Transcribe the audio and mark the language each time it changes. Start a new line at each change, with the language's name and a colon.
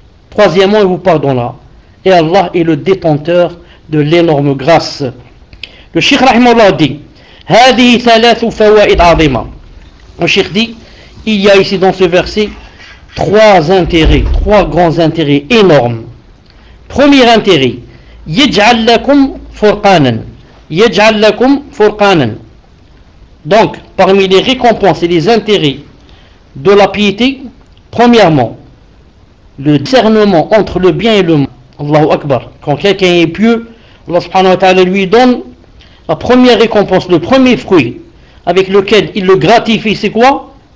French: Troisièmement, il vous pardonnera. Et Allah est le détenteur de l'énorme grâce. Le Cheikh Rahimallah dit,
Arabic: هذه ثلاث فوائد عظيمة.
French: Le Cheikh dit, il y a ici dans ce verset trois intérêts, trois grands intérêts énormes. Premier intérêt,
Arabic: يجعل لكم فرقانا. يجعل لكم فرقانا.
French: Donc, parmi les récompenses et les intérêts de la piété, premièrement, le discernement entre le bien et le mal. Allahu Akbar. Quand quelqu'un est pieux, Allah subhanahu wa ta'ala lui donne la première récompense, le premier fruit avec lequel il le gratifie, c'est quoi?